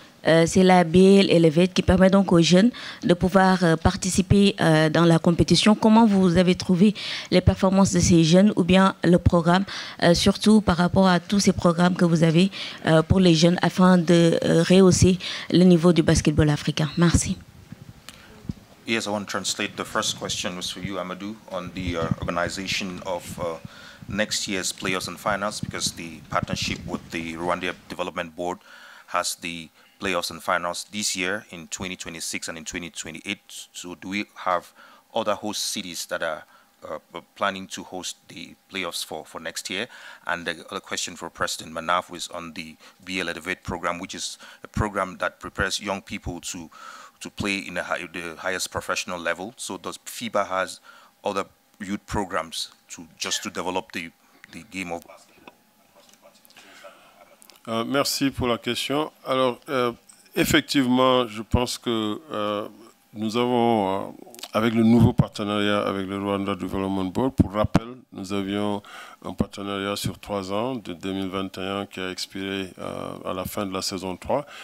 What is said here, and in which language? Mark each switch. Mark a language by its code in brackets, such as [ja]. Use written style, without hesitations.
[fr] C'est la BAL Elevate qui permet donc aux jeunes de pouvoir participer dans la compétition. Comment vous avez trouvé les performances de ces jeunes ou bien le programme, surtout par rapport à tous ces programmes que vous avez pour les jeunes afin de rehausser le niveau du basketball africain? Merci. [en] Yes, I want to translate. The first question was for you, Amadou, on the organization of next year's playoffs and finals, because the partnership with the Rwanda Development Board has the playoffs and finals this year in 2026 and in 2028. So do we have other host cities that are planning to host the playoffs for next year? And the other question for President Manaf was on the BAL Elevate program, which is a program that prepares young people to play in the highest professional level. So does FIBA has other youth programs to develop the game of basketball? [fr] Merci pour la question. Alors, effectivement, je pense que nous avons, avec le nouveau partenariat avec le Rwanda Development Board, pour rappel, nous avions un partenariat sur 3 ans, de 2021, qui a expiré à la fin de la saison 3.